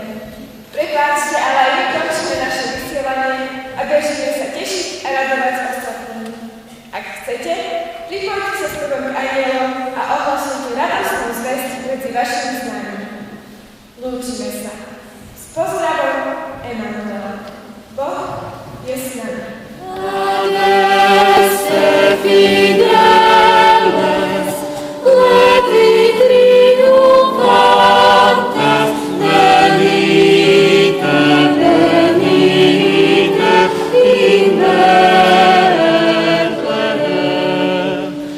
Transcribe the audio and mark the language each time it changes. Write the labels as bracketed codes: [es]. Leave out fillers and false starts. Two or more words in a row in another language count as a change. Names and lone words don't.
[sk] Prepáčte, ale aj my končíme naše vysielanie a bežíme sa tešiť a radovať ostatným. Ak chcete, pripojte sa s prvým anielom a ohlasujte radostnú zvesť medzi vašimi známymi. Lúčime sa. S pozdravom, Emanuela. Boh je s nami. [la] Adeste fideles, leti triumfantes, venite, venite in Betlehem.